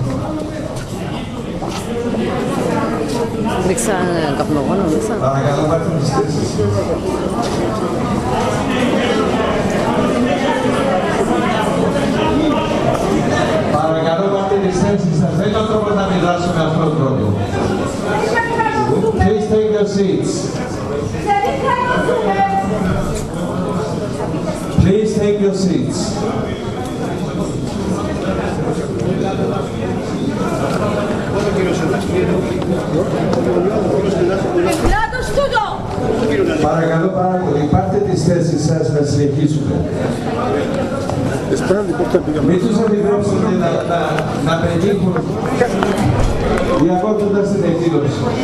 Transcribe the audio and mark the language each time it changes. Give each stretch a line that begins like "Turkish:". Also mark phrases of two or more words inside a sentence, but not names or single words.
Greek: Ρίξα καπνογόνο μέσα. Παρακαλώ, πάρτε τις θέσεις σας. Παρακαλώ, πάρτε τις θέσεις σας. Δεν είναι ο τρόπος να αντιδράσουμε με αυτόν τον τρόπο.
English: Please take your seats. Please take your seats.
Greek: Παρακαλώ πάρα πολύ, πάρτε τις θέσεις σας να συνεχίσουμε. Μην τους αντιδράσετε να πετύχουν διακόπτοντας την εκδήλωση.